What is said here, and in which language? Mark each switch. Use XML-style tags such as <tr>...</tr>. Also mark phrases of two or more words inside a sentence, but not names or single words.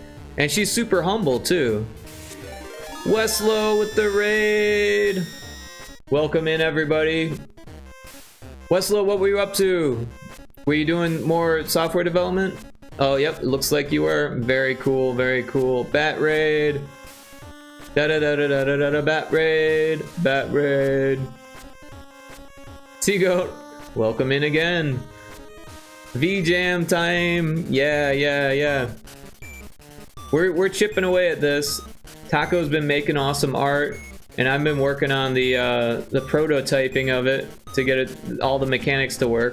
<en>And she's super humble too. Westlow with the raid. Welcome in, everybody. Westlow, what were you up to? Were you doing more software development? Oh, yep, it looks like you were. Very cool, very cool. Bat raid. Da-da-da-da-da-da-da, bat raid. Bat raid. Seagoat, welcome in again. VJam time. Yeah, yeah, yeah. We're chipping away at this. Taco's been making awesome art, and I've been working on the prototyping of it to get it, all the mechanics to work.</en>